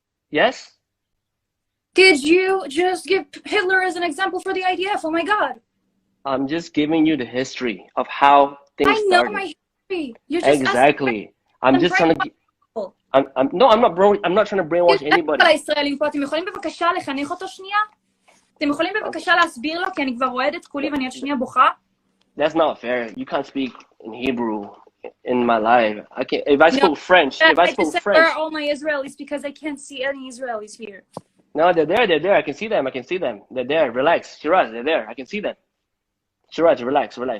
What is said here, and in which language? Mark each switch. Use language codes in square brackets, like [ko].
[en] Yes? Did you just give Hitler as an example for the IDF? Oh my God. I'm just giving you the history of how things started. I know my history. You're just exactly. I'm just trying to... I'm not trying to brainwash anybody. [he] אתם יכולים בבקשה לחנך אותו שנייה? אתם יכולים בבקשה להסביר לו? כי אני כבר רועדת כולי ואני עוד שנייה בוכה. [en] That's not fair. You can't speak in Hebrew in my life. I can't. If I spoke French, where are all my Israelis? Because I can't see any Israelis here. No, they're there. I can see them. They're there. Relax. Shiraz, they're there. I can see them. Shiraz, relax.